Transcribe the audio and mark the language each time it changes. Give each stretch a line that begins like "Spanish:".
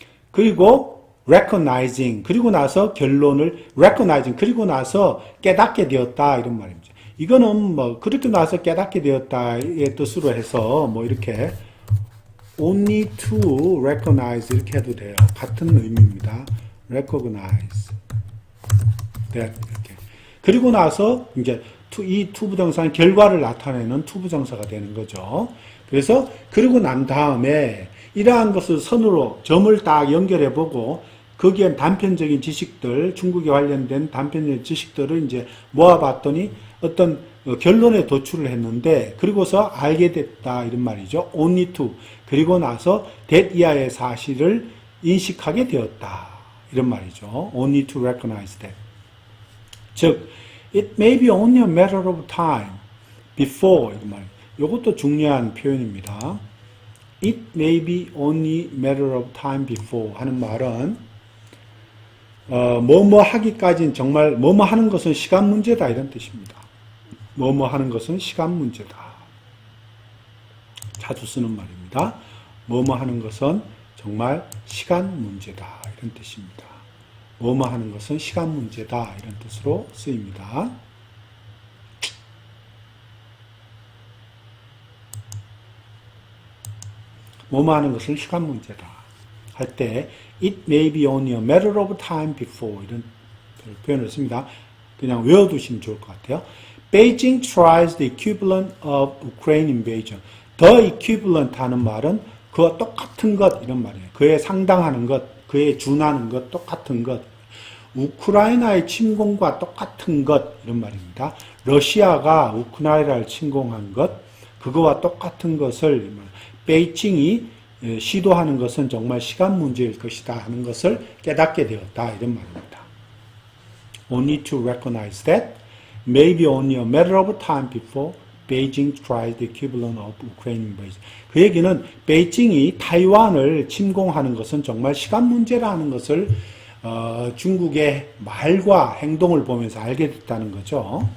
Korean: 그리고 recognizing 그리고 나서 그리고 나서 깨닫게 되었다 이런 말입니다. 이거는 뭐 그렇게 나서 깨닫게 되었다의 뜻으로 해서 뭐 이렇게
English: only to recognize
Korean: 이렇게 해도 돼요. 같은 의미입니다.
English: recognize that
Korean: 이렇게. 그리고 나서 이제 이 to 부정사는 결과를 나타내는 to 부정사가 되는 거죠. 그래서 그리고 난 다음에 이러한 것을 선으로 점을 딱 연결해 보고 거기엔 단편적인 지식들, 중국에 관련된 단편적인 지식들을 이제 모아봤더니 어떤 결론에 도출을 했는데 그리고서 알게 됐다 이런 말이죠.
English: only to
Korean: 그리고 나서 that 이하의 사실을 인식하게 되었다 이런 말이죠.
English: only to recognize that. 즉 it may be only a matter of time before
Korean: 이런 말. 이것도 중요한 표현입니다.
English: it may be only matter of time before
Korean: 하는 말은 뭐뭐 하기까지는 정말 뭐뭐 하는 것은 시간 문제다 이런 뜻입니다. 뭐뭐 하는 것은 시간 문제다. 자주 쓰는 말입니다. 뭐뭐 하는 것은 정말 시간 문제다 이런 뜻입니다. 뭐뭐 하는 것은 시간 문제다 이런 뜻으로 쓰입니다. 뭐뭐 하는 것은 시간 문제다 할 때
English: it may be only a matter of time before
Korean: 이런 표현을 씁니다. 그냥 외워두시면 좋을 것 같아요.
English: Beijing tries the equivalent of Ukraine invasion. The equivalent
Korean: 하는 말은 그와 똑같은 것 이런 말이에요. 그에 상당하는 것, 그에 준하는 것, 똑같은 것. 우크라이나의 침공과 똑같은 것 이런 말입니다. 러시아가 우크라이나를 침공한 것, 그거와 똑같은 것을 베이징이 시도하는 것은 정말 시간 문제일 것이다 하는 것을 깨닫게 되었다 이런 말입니다.
English: Only to recognize that maybe only a matter of time before Beijing tries the equivalent of Ukraine invasion.
Korean: 그 얘기는 베이징이 타이완을 침공하는 것은 정말 시간 문제라는 것을 중국의 말과 행동을 보면서 알게 됐다는 거죠.